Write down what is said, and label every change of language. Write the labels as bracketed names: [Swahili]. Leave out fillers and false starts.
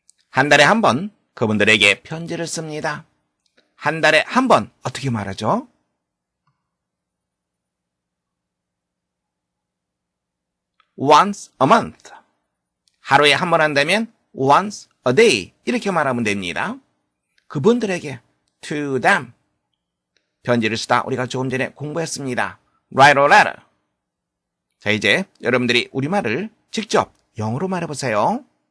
[Korean] 한 달에 한 번 그분들에게 편지를 씁니다. 한 달에 한 번 어떻게 말하죠? [English] Once a month. [Korean] 하루에 한 번 한다면 [English] once a day [Korean] 이렇게 말하면 됩니다. 그분들에게 [English] to them. [Korean] 편지를 쓰다 우리가 조금 전에 공부했습니다. [English] Write a letter. [Korean] 자, 이제 여러분들이 우리말을 직접 영어로 말해보세요.